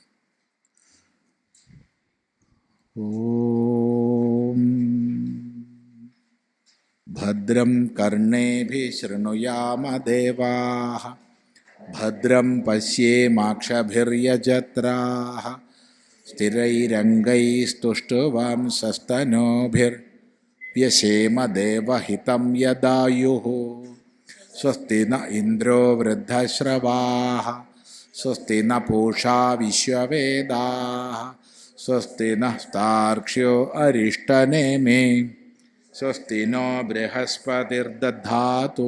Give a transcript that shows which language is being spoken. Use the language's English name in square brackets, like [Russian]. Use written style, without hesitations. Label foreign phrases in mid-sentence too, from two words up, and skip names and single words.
[Sanskrit] ഓം ഭദ്രം കർണേഭിः ശൃണുയാമ ദേവാः ഭദ്രം പശ്യേമാക്ഷഭിര്യജത്രാः സ്ഥിരൈരംഗൈസ്തുഷ്ടവാംസस्तनोभिर्व्यसेम देवहितं यदायुः स्वस्ति न इन्द्रो वृद्धश्रवाः स्वस्ति न पूषा विश्ववेदाः स्वस्ति नः स्तार्क्ष्यो अरिष्टनेमि स्वस्ति नो बृहस्पतिर्दधातु.